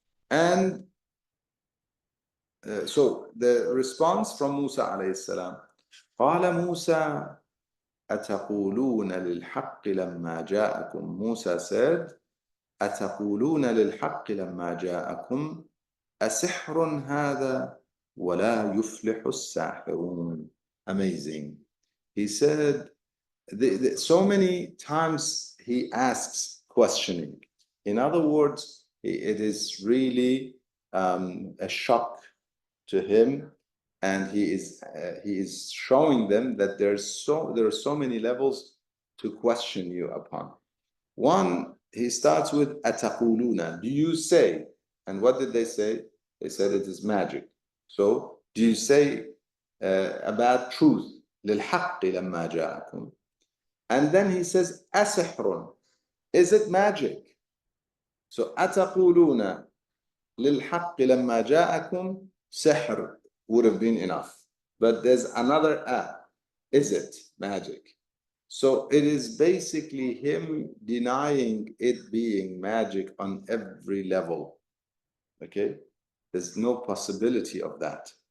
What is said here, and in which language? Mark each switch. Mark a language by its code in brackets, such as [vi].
[en] And so the response from Musa alayhi salam, [ar] قال موسى أتقولون للحق لما جاءكم. [en] Musa said, [ar] أتقولون للحق لما جاءكم أسحر هذا ولا يفلح الساحرون. [en] Amazing. He said, so many times he asks questioning. In other words, it is really a shock to him, and he is showing them that there are so many levels to question you upon. One, he starts with ataquluna. Do you say? And what did they say? They said it is magic. So do you say about truth? [ar] للحق لما جاءكم. [en] And then he says asihrun. Is it magic? [ar] So ataquluna للحق لما جاءكم. [en] Sihr would have been enough. But there's another Is it magic? So it is basically him denying it being magic on every level. Okay? There's no possibility of that.